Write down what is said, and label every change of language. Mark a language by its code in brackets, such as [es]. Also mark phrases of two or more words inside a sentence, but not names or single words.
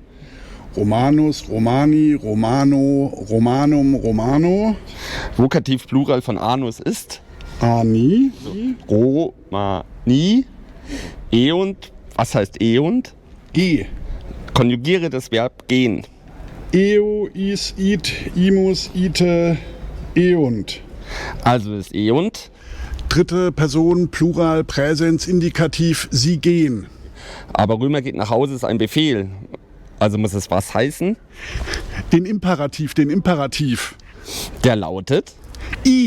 [la] Romanus, Romani, Romano, Romanum, Romano. [de] Vokativ Plural von Anus ist? [la] Ani. Romani. Eund. [de] Was heißt Eund? Ge. Konjugiere das Verb gehen. [la] Eo, is, it, imus, ite, eunt. [de] Also ist Eund. Dritte Person, Plural, Präsens, Indikativ, sie gehen. Aber Römer geht nach Hause ist ein Befehl. Also muss es was heißen? Den Imperativ. Der lautet? [la] I.